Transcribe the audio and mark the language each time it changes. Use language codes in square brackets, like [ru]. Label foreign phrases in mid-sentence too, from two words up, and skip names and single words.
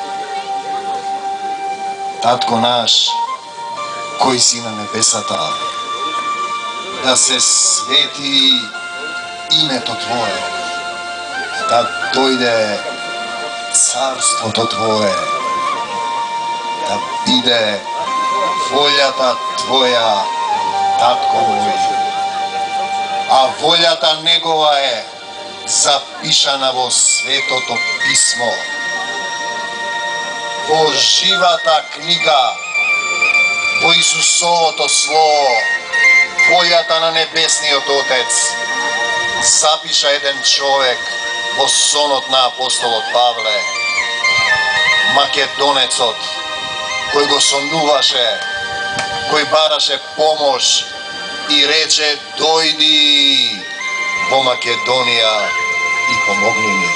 [mk] Tatko naš, koji si na nebesata, da se sveti imето Tvoje, da dojde carstvo Tvoje, da biде voljata Tvoja, Tatko moj, a voljata Негова е запишана во Светото Писмо, во живата книга, во Исусовото Слово, волјата на Небесниот Отец, запиша еден човек во сонот на апостолот Павле, македонецот, кој го сонуваше, кој бараше помош и рече: дојди во Македонија и помогни ни.